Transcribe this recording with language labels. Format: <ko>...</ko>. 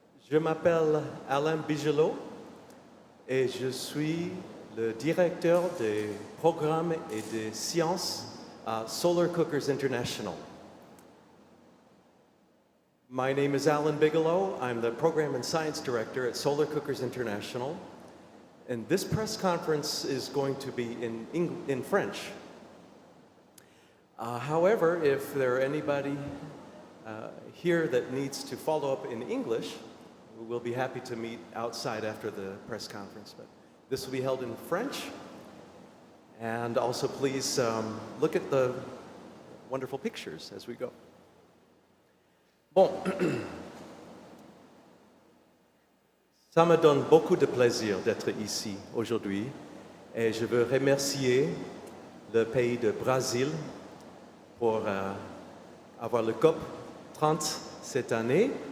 <fr>Je m'appelle Alain Bigelow et je suis le directeur des programmes et des sciences à Solar Cookers International.</fr> <en>My name is Alan Bigelow. I'm the Program and Science Director at Solar Cookers International. And this press conference is going to be in French. However, if there are anybody here that needs to follow up in English, we'll be happy to meet outside after the press conference. But this will be held in French. And also please look at the wonderful pictures as we go.</en> <fr>Bon, ça me donne beaucoup de plaisir d'être ici aujourd'hui et je veux remercier le pays de Brésil pour avoir le COP 30 cette année</fr>